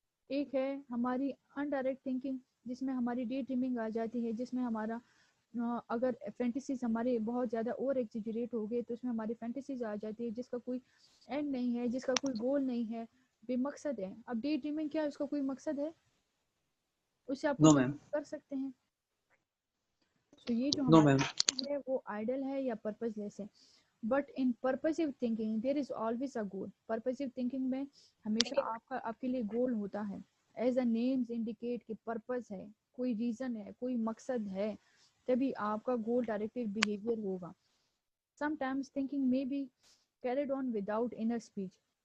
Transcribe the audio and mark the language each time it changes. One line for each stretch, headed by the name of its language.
Urdu: ایک ہے ہماری انڈائریکٹ تھنکنگ جس میں ہماری ڈے ڈریمنگ آ جاتی ہے, جس میں ہمارا اگر فینٹیسیز ہمارے بہت زیادہ اور ایکزیجریٹ ہو گئے تو اس میں ہماری فینٹیسیز آ جاتی ہے جس کا کوئی اینڈ نہیں ہے, جس کا کوئی گول نہیں ہے, بے مقصد ہے. اب ڈے ڈریمنگ کیا ہے, اس کا کوئی مقصد ہے؟ اس سے آپ کچھ کر سکتے ہیں. تو یہ جو ہماری ہے وہ آئیڈل ہے یا پرپز لیس ہے.
English: But in purposive thinking there is always a goal.
Urdu: پرپزیو thinking میں ہمیشہ آپ کے لیے گول ہوتا ہے.
English: as a names indicate
Urdu: کہ پرپز ہے, کوئی ریزن ہے, کوئی مقصد ہے, تبھی آپ کا گول ڈائریکٹڈ بیہیویئر ہوگا.
English: Sometimes thinking میں be carried on without inner speech.